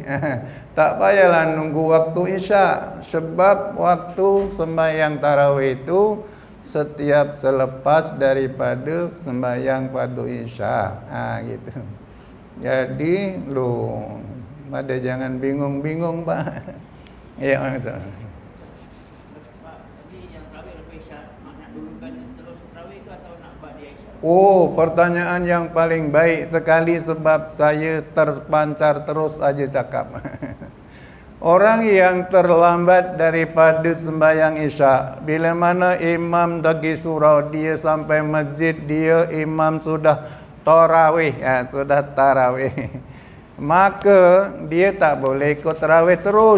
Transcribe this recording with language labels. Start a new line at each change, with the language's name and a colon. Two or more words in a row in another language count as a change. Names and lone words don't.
Malay: Tak payahlah nunggu waktu isyak, sebab waktu sembahyang tarawih itu setiap selepas daripada sembahyang fardu isyak.
Indonesian: Gitu. Jadi pada jangan bingung-bingung, Pak.
Malay: Ya, betul. Tadi yang tarawih lepas isyak, nak dulukan terus tarawih itu atau nak buat dia isyak? Oh, pertanyaan yang paling baik sekali, sebab saya terpancar terus aja cakap. Orang yang terlambat daripada sembahyang isyak, bila mana imam bagi surau, dia sampai masjid, dia imam sudah tarawih, sudah tarawih, maka dia tak boleh ikut tarawih terus.